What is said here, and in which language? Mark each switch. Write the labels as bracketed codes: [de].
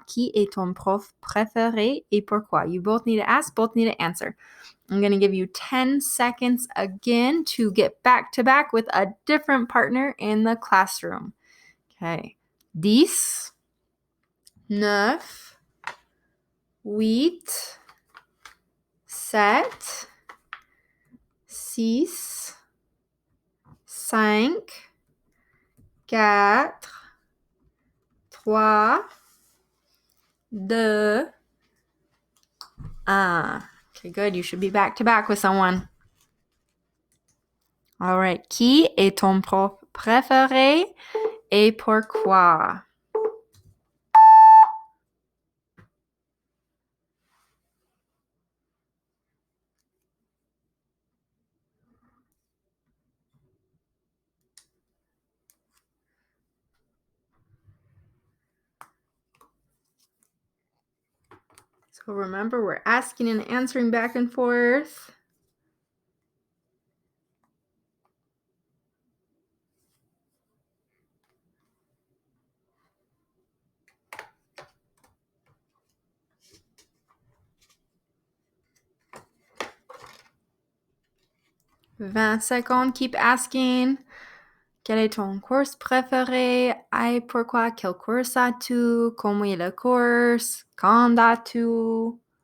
[fr] Qui est ton prof préféré et pourquoi? [en] You both need to ask, both need to answer. I'm going to give you 10 seconds again to get back to back with a different partner in the classroom. Okay. 10, 9, 8, 7, 6, 5, 4, 3, 2, 1. Okay, good. You should be back to back with someone. All right. [fr] Qui est ton prof préféré et pourquoi? [en] So remember, we're asking and answering back and forth. [fr] Vingt secondes, [en] keep asking. [fr] Quel est ton cours préféré? Et pourquoi? Quel cours as-tu? Comment est le cours? Quand as-tu?